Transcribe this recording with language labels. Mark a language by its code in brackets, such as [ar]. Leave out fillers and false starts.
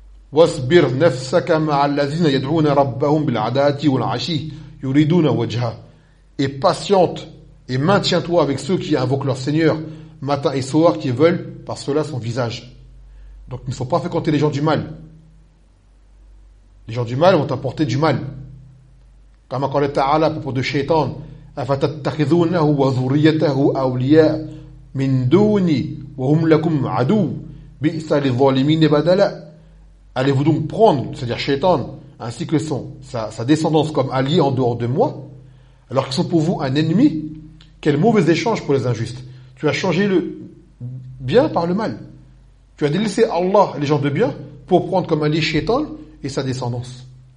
[ar] وَاسْبِرْ نَفْسَكَ مَعَ الَّذِينَ يَدْعُونَ رَبَّهُمْ بِالْعَدَاتِ وَالْعَشِي يُرِدُونَ وَجْهَا. [fr] Et patiente et maintiens-toi avec ceux qui invoquent leur Seigneur matin et soir, qui veulent par cela son visage. Donc il ne faut pas fréquenter les gens du mal. Les gens du mal vont apporter du mal. Comme quand le Ta'ala à propos de Shaitan, [ar] أَفَتَتَّخِذُونَهُ وَذُرِّيَّتَهُ أَوْلِيَاءَ مِنْ دُونِي وَهُمْ لَكُمْ عَدُوٌّ بِئْسَ لِلظَّالِمِينَ بَدَلًا. [fr] Allez-vous donc prendre, c'est-à-dire Shaitan, ainsi que sa descendance comme alliés en dehors de moi, alors qu'ils sont pour vous un ennemi? Quel mauvais échange pour les injustes! Tu as changé le bien par le mal. Tu as délaissé Allah, les gens de bien, pour prendre comme allié Shaitan et sa descendance.